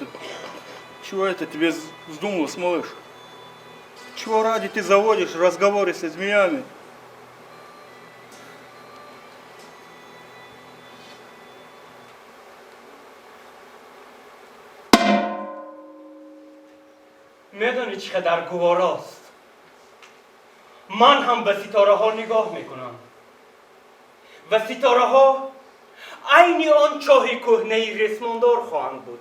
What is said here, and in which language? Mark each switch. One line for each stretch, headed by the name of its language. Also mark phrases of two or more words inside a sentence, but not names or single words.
Russian: Чего это тебе вздумалось, малыш? Чего ради ты заводишь разговоры со змеями?
Persian: میدونی چقدر گواراست. من هم به ستاره ها نگاه میکنم و ستاره ها عین آن چاه کهنه رسماندار خواهند بود.